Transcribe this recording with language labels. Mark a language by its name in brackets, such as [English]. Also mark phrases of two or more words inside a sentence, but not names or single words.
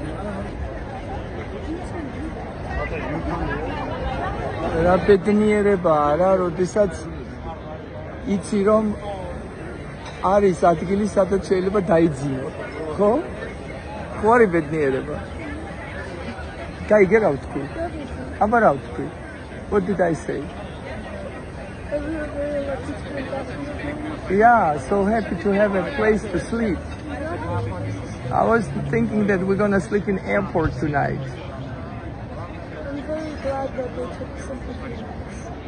[Georgian] რა ბედნიერებაა რა, როდესაც იცი რომ არის ადგილი, სადაც შეიძლება დაიძინო, ხო? ხო არის ბედნიერება. გაიგე რა ვთქვი? აბა რა ვთქვი? [English] What did I say? And we were very lucky to be back in the room. Yeah, so happy to have a place to sleep. I was thinking that we're gonna sleep in airport tonight. I'm very glad that they took sympathy on us.